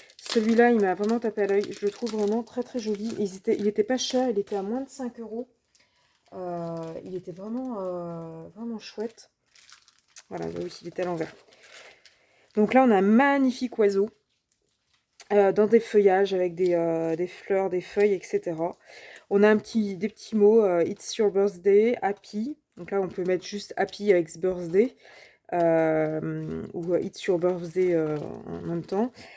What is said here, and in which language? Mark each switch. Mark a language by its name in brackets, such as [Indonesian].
[French] Celui-là, il m'a vraiment tapé à l'œil. Je le trouve vraiment très très joli. Il était pas cher, il était à moins de 5 euros. Il était vraiment chouette. Voilà, oui, il était à l'envers. Donc là, on a un magnifique oiseau dans des feuillages avec des fleurs, des feuilles, etc. On a des petits mots, [English] It's your birthday, happy. [French] Donc là, on peut mettre juste happy avec birthday. Ou [English] It's your birthday [French] en même temps.